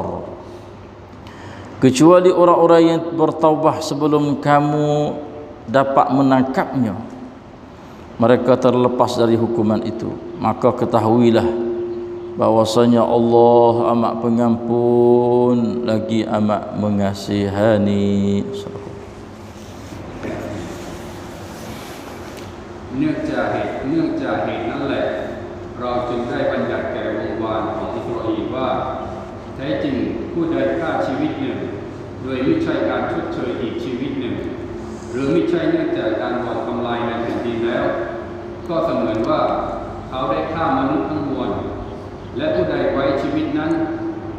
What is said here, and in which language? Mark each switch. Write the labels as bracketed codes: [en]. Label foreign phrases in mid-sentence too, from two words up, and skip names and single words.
[ms] Kecuali orang-orang yang bertaubah sebelum kamu dapat menangkapnya, mereka terlepas dari hukuman itu. Maka ketahuilah bahwasanya Allah amat pengampun lagi amat mengasihani. [th] เนื่องจากเหตุนั้นแหละเราจึงได้บัญญัติแก่วงวานของอิสราเอลว่าแท้จริงผู้ใดฆ่าชีวิตหนึ่งโดยไม่ใช่การชดเชยอีกชีวิตหนึ่งหรือไม่ใช่เนื่องจากการบ่อนทำลายในแผ่นดินแล้วก็เสมือนว่าเขาได้ฆ่ามนุษย์ทั้งมวลและผู้ใดไว้ชีวิตนั้นก็